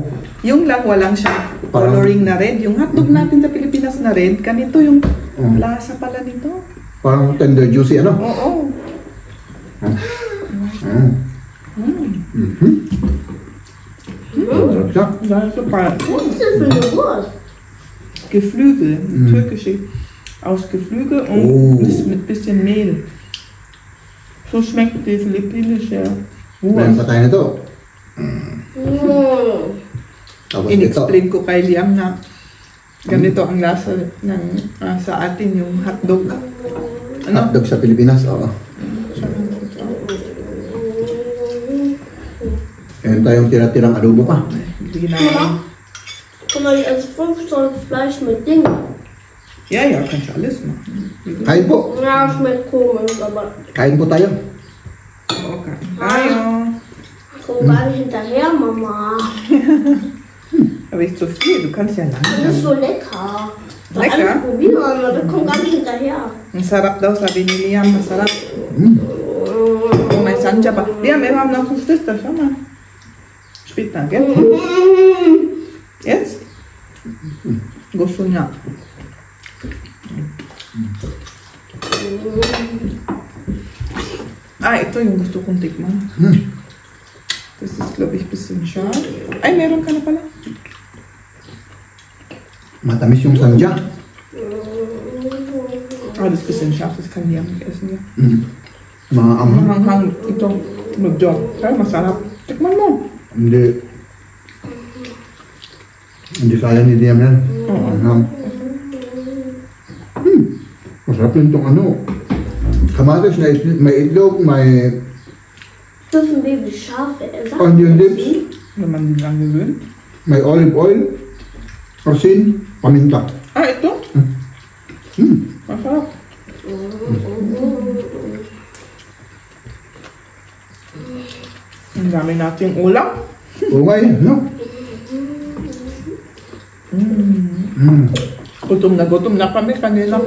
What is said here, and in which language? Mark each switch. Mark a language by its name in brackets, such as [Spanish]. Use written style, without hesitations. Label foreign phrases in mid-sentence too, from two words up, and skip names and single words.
[Filipino] Yung lang walang siya Parang- coloring na red. Yung hotdog natin sa Pilipinas na red, ganito yung lasa pala nito. Parang tender juicy ano? Oo. Sarap siya. [German] Das ist super. Was ist das für eine Wurst? Geflügel, türkische aus Geflügel und Oh. mit bisschen Mehl. So schmeckt die philippinische [Filipino] Meron [German] Wurst. [Filipino] pa tayo na to. Tapos ito. In-explain ko kay Liam na ganito ang lasa ng sa atin yung hotdog. Hotdog sa Pilipinas, oo. Meron tayong tira-tirang adobo pa. Hindi na. [German] Guck mal, als Fruchtfleisch mit Ding. Ja, ja, kannst du alles machen. [Filipino] Kain po. [German] Ja, schmeckt komisch, aber [Filipino] Kain po tayo. Okay. Tayo. [German] komm gar nicht hinterher, Mama. Aber nicht so viel, du kannst ja Das [Filipino] lang. [German] ist so lecker. Lecker? Alles probieren, aber wir kommen gar nicht hinterher. [Filipino] Ang sarap daw, sabi ni Liam, masarap. Oh, may sanja pa. [German] Liam, wir haben noch ein Schlister, schau mal. Später, gell? Jetzt? [Filipino] Gusto niya. Ito yung gusto kong tikman. [German] Das ist, glaube ich, ein bisschen scharf. [Filipino] Ay, meron ka na pala. Matamis yung sanja. [German] das bisschen scharf, das kann ich ja nicht essen. Ja. [Filipino] Mga anghang. Mahanghang ito. Medyo. Kaya masarap. Tikman mo. Hindi kaya ni Liam yan. Anghang. Masarap yun itong ano. Kamatis na may itlog, may [German] Dürfen Baby Schafe essen? [English] onion lips, [German] Wenn man die lang gewöhnt. [Filipino] may [English] olive oil, [Filipino] asin, paminta. Ah, ito? Masarap. Ang dami natin ulam. Oo nga yan, no? Gutom na kami kanina pa.